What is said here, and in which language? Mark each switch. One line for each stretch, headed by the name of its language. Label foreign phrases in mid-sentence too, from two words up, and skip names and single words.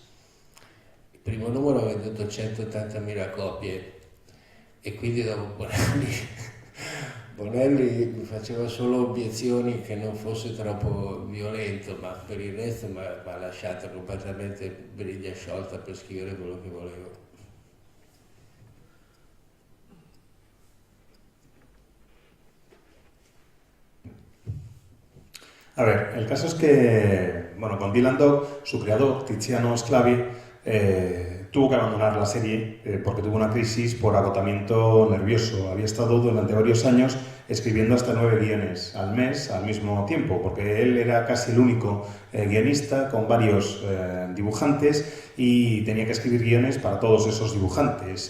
Italian: Il primo numero ha venduto 180.000 copie, e quindi dopo Bonelli mi faceva solo obiezioni che non fosse troppo violento, ma per il resto mi ha lasciato completamente briglia sciolta per scrivere quello che volevo.
Spanish: A ver, el caso es que, bueno, con Dylan Dog, su creador, Tiziano Sclavi, tuvo que abandonar la serie porque tuvo una crisis por agotamiento nervioso. Había estado durante varios años escribiendo hasta 9 guiones al mes al mismo tiempo, porque él era casi el único guionista con varios dibujantes y tenía que escribir guiones para todos esos dibujantes.